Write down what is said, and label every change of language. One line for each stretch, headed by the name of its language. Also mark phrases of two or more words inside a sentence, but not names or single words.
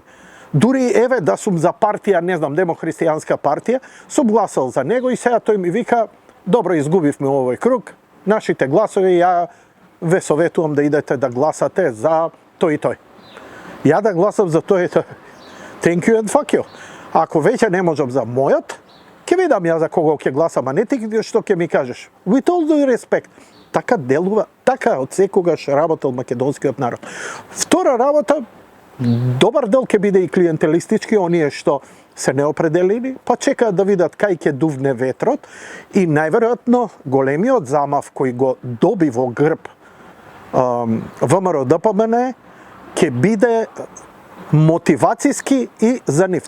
Macedonian: Дури еве да сум за партија, не знам, демохристијанска партија, сум гласал за него и сега тој ми вика, добро, изгубивме овој круг, нашите гласови, ја ве советувам да идете да гласате за тој и тој. Ја да гласам за тој и тој.
English: Thank you and fuck you.
Macedonian: Ако веќе не можам за мојот, ќе видам ја за кого ќе гласам, а не ти што ќе ми кажеш.
English: With all due respect.
Macedonian: Така делува, така од секогаш работел македонскиот народ. Втора работа, добар дел ќе биде и клиентелистички, оние што се неопределени, па чекаат да видат кај ќе дувне ветрот и најверојатно големиот замав кој го доби во грб ВМРО ДПМН ќе биде мотивацијски и за нив.